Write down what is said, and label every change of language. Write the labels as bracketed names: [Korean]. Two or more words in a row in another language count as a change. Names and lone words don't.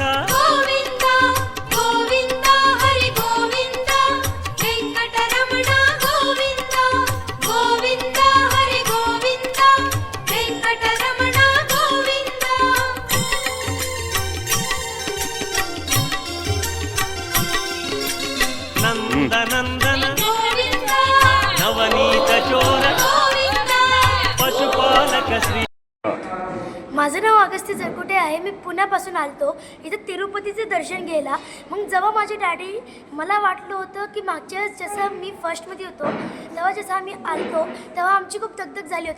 [Telugu] గోవింద గోవింద హరి గోవింద వెంకటరమణ గోవింద గోవింద హరి గోవింద వెంకటరమణ గోవింద నందనందన గోవింద नवनीत चोर గోవింద पशुपालक श्री [Marathi] माझं नाव अगस्ती जरकुटे आहे. मी पुण्यापासून आलतो इथं तिरुपतीचे दर्शन घ्यायला. मग जेव्हा माझे डॅडी मला वाटलं होतं की मागच्या वेळेस जसं मी फर्स्टमध्ये होतो तेव्हा जसं आम्ही आलतो तेव्हा आमची खूप दगदग झाली होती.